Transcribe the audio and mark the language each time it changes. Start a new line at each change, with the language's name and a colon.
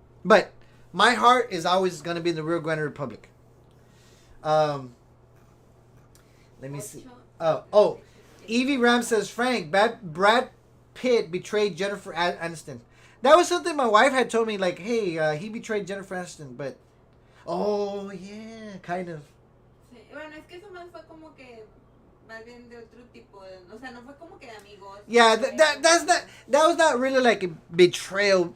English: But my heart is always going to be in the Rio Grande Republic. Let me see. Evie Ram says, Frank, Brad Pitt betrayed Jennifer Aniston. That was something my wife had told me, like, hey, he betrayed Jennifer Aniston, but... Oh, yeah, kind of.
Spanish: Sí, bueno, es que eso más fue como que más bien de otro tipo, o sea, no fue como que de amigos.
English: Yeah, that was not really like a betrayal.